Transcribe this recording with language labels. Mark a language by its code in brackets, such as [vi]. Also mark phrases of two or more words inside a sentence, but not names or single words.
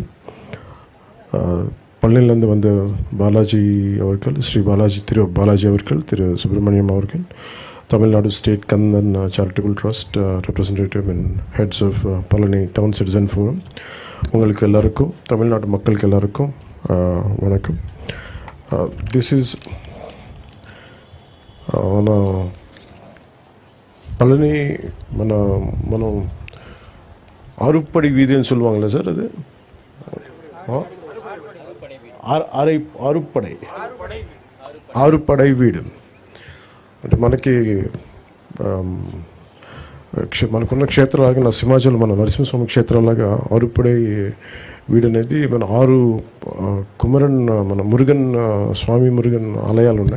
[ta] பழனியிலேருந்து வந்த பாலாஜி அவர்கள், ஸ்ரீ பாலாஜி, திரு பாலாஜி அவர்கள், திரு சுப்பிரமணியம் அவர்கள், தமிழ்நாடு [en] State Kandhan Charitable Trust representative and heads of Palani Town Citizen Forum, [ta] உங்களுக்கு எல்லாருக்கும், தமிழ்நாடு மக்களுக்கு எல்லாருக்கும் வணக்கம். [en] this is [ta] మన பழனி మనం ஆறுப்படை வீதின்னு சொல்லுவாங்களே சார், அது [te] ఆరుపడై వీడు అంటే మనకున్న క్షేత్రాలాగా నా సింహాచలం మన నరసింహస్వామి క్షేత్రాలాగా ఆరుపడై వీడు అనేది మన 6 కుమరన్ మన మురుగన్ స్వామి మురుగన్ ఆలయాలు ఉన్నాయి.